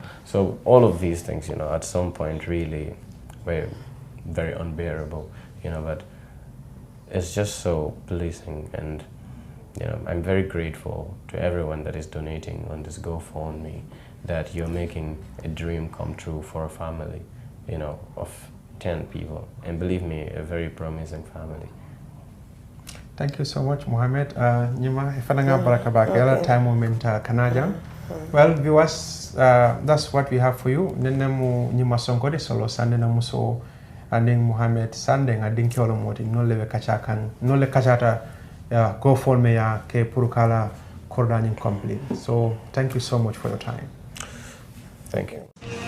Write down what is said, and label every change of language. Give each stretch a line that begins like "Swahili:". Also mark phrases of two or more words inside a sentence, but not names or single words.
English: So all of these things, you know, at some point really were very unbearable, you know, but it's just so pleasing, and you know, I'm very grateful to everyone that is donating on this GoFundMe, that you're making a dream come true for a family, you know, of 10 people, and believe me, a very promising family. Thank you so much,
Mandingo: Mohammed. Nyima ifananga baraka baka time moment Kanaja.
English: Well, viewers, that's what we have for you.
Mandingo: Nenemu nyima songode solo sande na muso anding Mohammed sande ngading kiolo moti nole kachakan nole kachata GoFundMe ya ke purukala kordanin complete.
English: So thank you so much for your time. Thank you.